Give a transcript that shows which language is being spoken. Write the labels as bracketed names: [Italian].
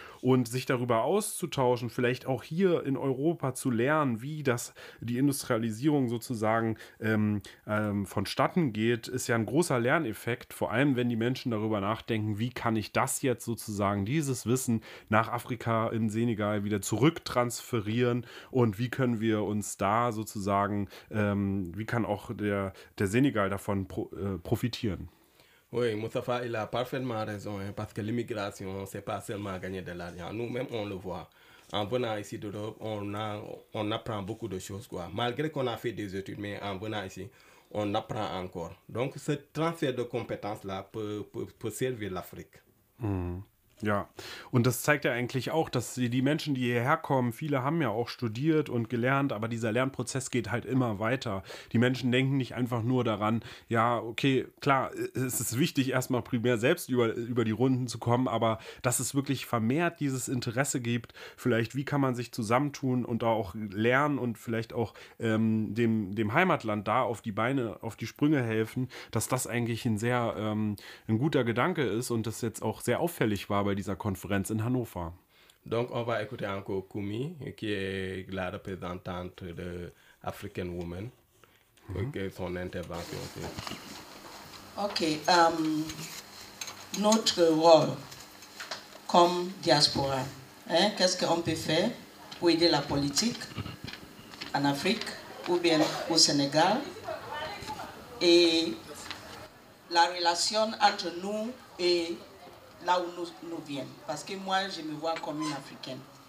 [German] Und sich darüber auszutauschen, vielleicht auch hier in Europa zu lernen, wie das die Industrialisierung sozusagen vonstatten geht, ist ja ein großer Lerneffekt. Vor allem, wenn die Menschen darüber nachdenken, wie kann ich das jetzt sozusagen, dieses Wissen nach Afrika in Senegal wieder zurücktransferieren und wie können wir uns da sozusagen, wie kann auch der Senegal davon profitieren. [French] Oui, Moustapha, il a parfaitement raison, hein, parce que l'immigration, ce n'est pas seulement gagner de l'argent. Nous-mêmes, on le voit. En venant ici d'Europe, on apprend beaucoup de choses, quoi. Malgré qu'on a fait des études, mais en venant ici, on apprend encore. Donc, ce transfert de compétences-là peut servir l'Afrique. Mmh. [German] Ja, und das zeigt ja eigentlich auch, dass die Menschen, die hierher kommen, viele haben ja auch studiert und gelernt, aber dieser Lernprozess geht halt immer weiter. Die Menschen denken nicht einfach nur daran, ja, okay, klar, es ist wichtig, erstmal primär selbst über die Runden zu kommen, aber dass es wirklich vermehrt dieses Interesse gibt, vielleicht wie kann man sich zusammentun und da auch lernen und vielleicht auch dem Heimatland da auf die Beine, auf die Sprünge helfen, dass das eigentlich ein sehr ein guter Gedanke ist und das jetzt auch sehr auffällig war bei dieser Konferenz in Hannover. [French] Donc on va écouter encore Kumi, qui est la représentante de African Women, son intervention. Okay, notre rôle comme diaspora, hein, qu'est-ce qu'on peut faire pour aider la politique en Afrique ou bien au Sénégal et la relation entre nous et là où nous viennent, parce que moi, je me vois comme une Africaine.